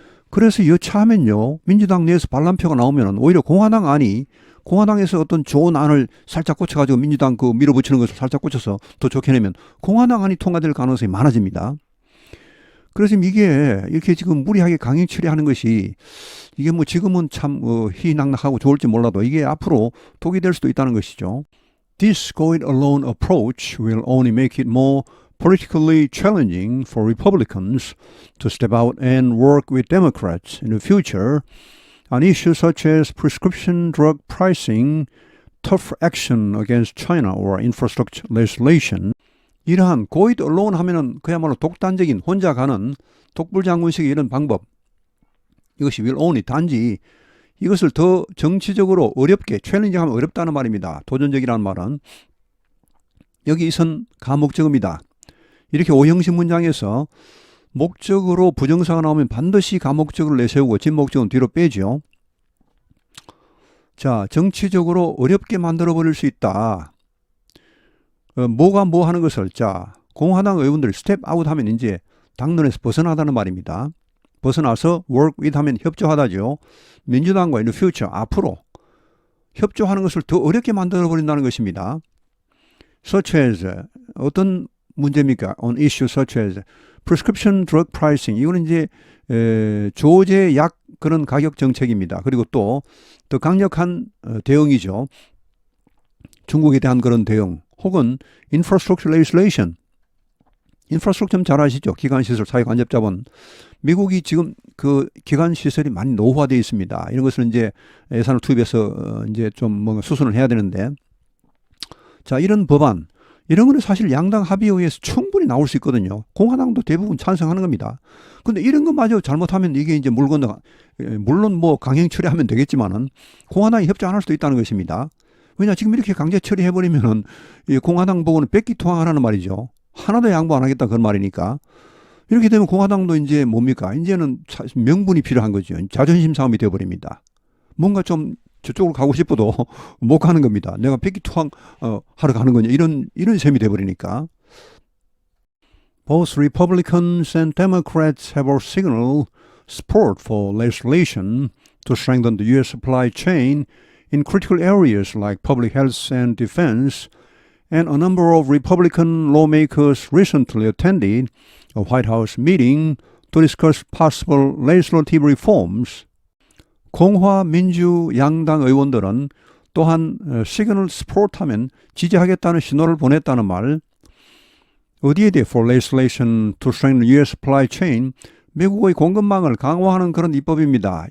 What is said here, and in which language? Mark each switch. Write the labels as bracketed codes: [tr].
[ko] 그래서 여차하면요, 민주당 내에서 반란표가 나오면 오히려 공화당에서 어떤 좋은 안을 살짝 꽂혀가지고 민주당 그 밀어붙이는 것을 살짝 꽂혀서 더 좋게 내면 공화당 안이 통과될 가능성이 많아집니다. 그래서 이게 이렇게 지금 무리하게 강행 처리하는 것이 이게 뭐 지금은 참 희낙낙하고 좋을지 몰라도 이게 앞으로 독이 될 수도 있다는 것이죠. [en] This go it alone approach will only make it more politically challenging for Republicans to step out and work with Democrats in the future on issues such as prescription drug pricing, tough action against China or infrastructure legislation. [ko] 이러한 [en] go it alone [ko] 하면은 그야말로 독단적인 혼자 가는 독불장군식의 이런 방법. 이것이 [en] will only [ko] 단지 이것을 더 정치적으로 어렵게 챌린징하면 어렵다는 말입니다. 도전적이라는 말은 여기 이선 가목적입니다. 이렇게 오형식 문장에서 목적으로 부정사가 나오면 반드시 가목적을 내세우고 진목적은 뒤로 빼죠. 자, 정치적으로 어렵게 만들어버릴 수 있다. 뭐가 뭐 하는 것을, 자, 공화당 의원들 스텝 아웃 하면 이제 당론에서 벗어나다는 말입니다. 벗어나서 [en] work with [ko] 하면 협조하다죠. 민주당과 [en] in the future, [ko] 앞으로 협조하는 것을 더 어렵게 만들어버린다는 것입니다. [en] such as, [ko] 어떤 문제입니까? [en] On issues such as prescription drug pricing. [ko] 이거는 이제 조제 약 그런 가격 정책입니다. 그리고 또 더 강력한 대응이죠. 중국에 대한 그런 대응, [en] 혹은 infrastructure legislation. [ko] 인프라스트럭처 잘 아시죠? 기관시설, 사회간접자본. 미국이 지금 그 기관시설이 많이 노후화되어 있습니다. 이런 것을 이제 예산을 투입해서 이제 좀 뭔가 수순을 해야 되는데, 자, 이런 법안, 이런 거는 사실 양당 합의에 의해서 충분히 나올 수 있거든요. 공화당도 대부분 찬성하는 겁니다. 근데 이런 것마저 잘못하면 이게 이제 물 건너, 물론 뭐 강행 처리하면 되겠지만은 공화당이 협조 안 할 수도 있다는 것입니다. 왜냐, 지금 이렇게 강제 처리해버리면은 공화당 보고는 뺏기투항하라는 말이죠. 하나도 양보 안 하겠다 그런 말이니까. 이렇게 되면 공화당도 이제 뭡니까? 이제는 명분이 필요한 거죠. 자존심 싸움이 되어버립니다. 뭔가 좀 저쪽으로 가고 싶어도 못 가는 겁니다. 내가 백기투항 하러 가는 거냐. 이런 셈이 되어버리니까. [en] Both Republicans and Democrats have signaled support for legislation to strengthen the U.S. supply chain in critical areas like public health and defense. And a number of Republican lawmakers recently attended a White House meeting to discuss possible legislative reforms. [ko] 공화, 민주, 양당 의원들은 또한 시그널 스포트하면 지지하겠다는 신호를 보냈다는 말. 어디에 대해 [en] for legislation to strengthen U.S. [ko] supply chain, 미국의 공급망을 강화하는 그런 입법입니다.